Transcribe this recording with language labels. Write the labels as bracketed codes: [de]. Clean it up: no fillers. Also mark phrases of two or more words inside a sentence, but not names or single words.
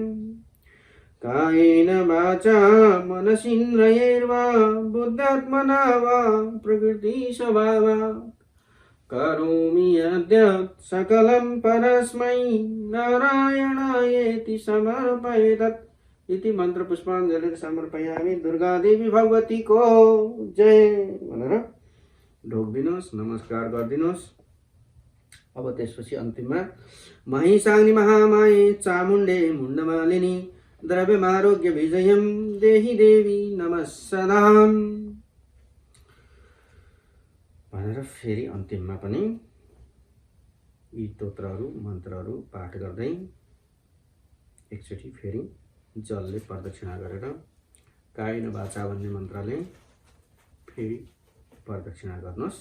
[sa] कायेन वाचा मनसीन्द्रियैर्वा बुद्ध्यात्मना वा प्रकृति स्वभावात् करोमि यद्यत् सकलं परस्मै नारायणायेति समर्पयेत्। इति मन्त्र पुष्पाञ्जलि समर्पयामि। [ne] दुर्गा देवी भगवतीको जय भनेर ढोकिदिनुहोस्, नमस्कार गरिदिनुहोस्। अब त्यसपछि अन्तिममा [sa] महिषाग्नि महामाये चामुण्डे मुण्डमालिनी द्रव्यमारोग्य विजयम देहि देवी नमः सदाम [ne] भनेर फेरि अन्तिममा पनि यी स्तोत्रहरू मन्त्रहरू पाठ गर्दै एकचोटि फेरि जलले प्रदक्षिणा गरेर [sa] कायेन वाचा [ne] भन्ने मन्त्रले फेरि प्रदक्षिणा गर्नुहोस्।